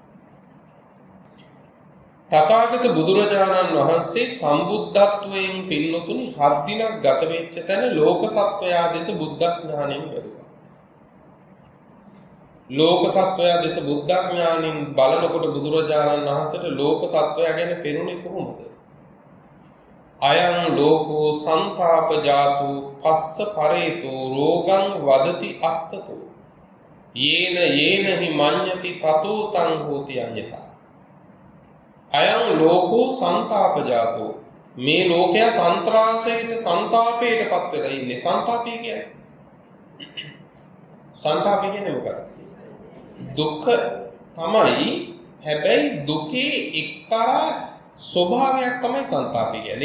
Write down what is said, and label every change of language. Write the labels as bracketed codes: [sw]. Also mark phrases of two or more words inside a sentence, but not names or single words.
[si] තථාගත බුදුරජාණන් වහන්සේ සම්බුද්ධත්වයෙන් පින්නතුනි 7 දිනක් ගත වෙච්ච තැන ලෝක සත්වයා දෙස බුද්ධ ඥාණයෙන් බැලුවා. ලෝක සත්වයා දෙස බුද්ධ ඥාණයෙන් බලනකොට බුදුරජාණන් වහන්සේට ලෝක සත්වයා ගැන පෙනුනේ කොහොමද? [pi] අයං ලෝකෝ සංතාප ජාතු පස්ස පරේතෝ රෝගං වදති අත්තතෝ යේන හි මඤ්ඤති තතෝ තං හෝති අඤ්ඤතා. අයං ලෝකෝ සංතාප ජාතෝ, [si] මේ ලෝකයා සන්ත්‍රාසයට සංතාපයට පත් වෙලා ඉන්නේ. සංතාපය කියන්නේ මොකක්ද? දුක තමයි. හැබැයි දුකේ එක්තරා ස්වභාවයක් තමයි සංතාපය කියන්නේ.